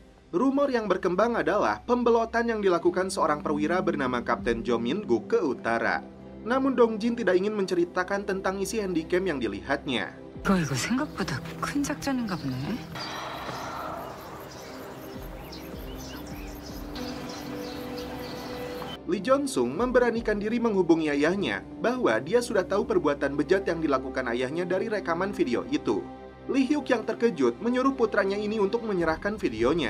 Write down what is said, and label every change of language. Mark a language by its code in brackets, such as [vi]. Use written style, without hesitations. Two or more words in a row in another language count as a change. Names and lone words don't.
[id] Rumor yang berkembang adalah pembelotan yang dilakukan seorang perwira bernama Kapten Jo Min-guk ke utara. Namun Dongjin tidak ingin menceritakan tentang isi handycam yang dilihatnya. [ko] 이거 생각보다 큰 작전인가 보네. [id] Lee Jong-sung memberanikan diri menghubungi ayahnya bahwa dia sudah tahu perbuatan bejat yang dilakukan ayahnya dari rekaman video itu. Lee Hyuk yang terkejut menyuruh putranya ini untuk menyerahkan videonya.